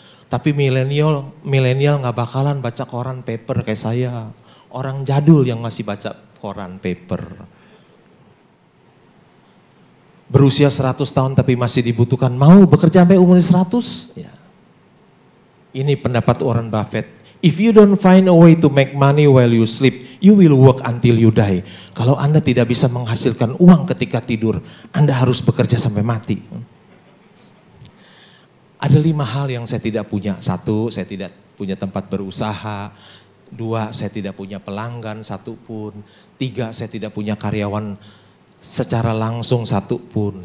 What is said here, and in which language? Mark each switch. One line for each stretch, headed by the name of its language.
Indonesian: Tapi milenial nggak bakalan baca koran paper kayak saya, orang jadul yang masih baca koran paper. Berusia 100 tahun tapi masih dibutuhkan, mau bekerja sampai umur 100? Ya. Ini pendapat Warren Buffett.
English: If you don't find a way to make money while you sleep, you will work until you die.
Indonesian: Kalau Anda tidak bisa menghasilkan uang ketika tidur, Anda harus bekerja sampai mati. Ada 5 hal yang saya tidak punya. 1, saya tidak punya tempat berusaha. 2, saya tidak punya pelanggan 1 pun. 3, saya tidak punya karyawan secara langsung 1 pun.